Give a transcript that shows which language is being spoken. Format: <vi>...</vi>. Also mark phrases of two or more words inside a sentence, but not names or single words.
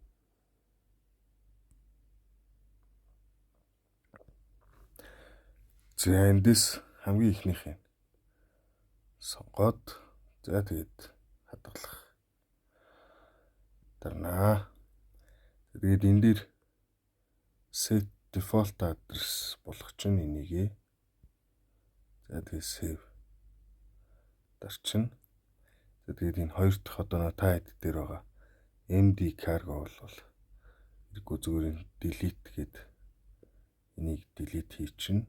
<mn>за эндээс хамгийн ихнийх нь сонгоод за тэгээд хадгалах дарнаа. Тэгээд энэ дээр</mn> <en>set default address</en> <mn>болгох чинь энийгээ за тэгээд save дарчин. За тэгээд энэ хоёр дахь одоо та хэд дээр байгаа MD cargo бол хэрэггүй зүгээр delete гээд энийг delete хийчин.</mn>